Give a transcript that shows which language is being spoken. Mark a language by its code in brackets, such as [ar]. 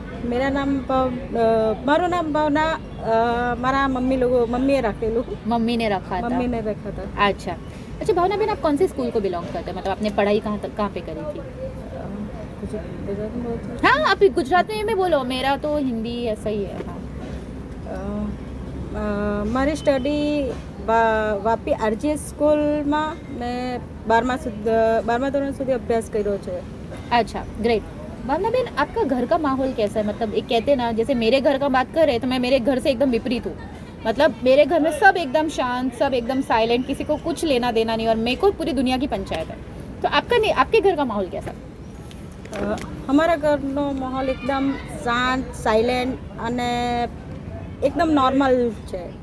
[hi] मेरा नाम [gu] मारो नाम भावना मारा मम्मीए रखेलू। [hi] मम्मी ने रखा था। मम्मी ने रखा था। अच्छा भावना बहन, आप कौन से स्कूल को बिलोंग करते हैं, मतलब आपने पढ़ाई कहाँ पे करी थी। हाँ आप गुजराती में बोलो, मेरा तो हिंदी ऐसा ही है। हाँ [gu] મારી સ્ટડી વાપી આરજીએસ સ્કૂલમાં મેં 12મા ધોરણ સુધી અભ્યાસ કર્યો છે। [hi] अच्छा ग्रेट। भावना बहन, आपका घर का माहौल कैसा है। मतलब एक कहते हैं ना, जैसे मेरे घर का बात कर रहे हैं तो मैं मेरे घर से एकदम विपरीत हूँ। मतलब मेरे घर में सब एकदम शांत, सब एकदम साइलेंट, किसी को कुछ लेना देना नहीं, और मेरे को पूरी दुनिया की पंचायत है। तो आपका नहीं, आपके घर का माहौल कैसा। [gu] અમારા ઘરનો માહોલ એકદમ શાંત, સાયલેન્ટ અને એકદમ નોર્મલ છે।